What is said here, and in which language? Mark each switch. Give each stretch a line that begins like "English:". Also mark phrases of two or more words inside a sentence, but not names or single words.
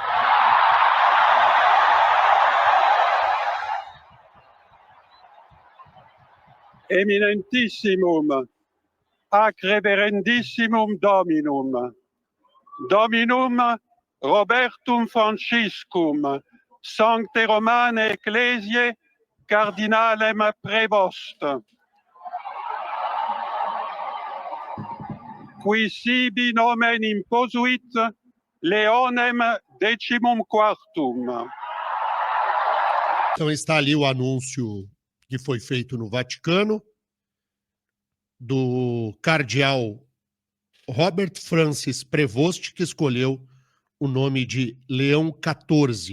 Latin: Eminentissimum, ac reverendissimum Dominum, Dominum Robertum Franciscum, Sancte Romane Ecclesiae, Cardinalem Prevost, qui sibi nomen imposuit Leonem XIV.
Portuguese: Então está ali o anúncio que foi feito no Vaticano, do cardeal Robert Francis Prevost, que escolheu o nome de Leão XIV.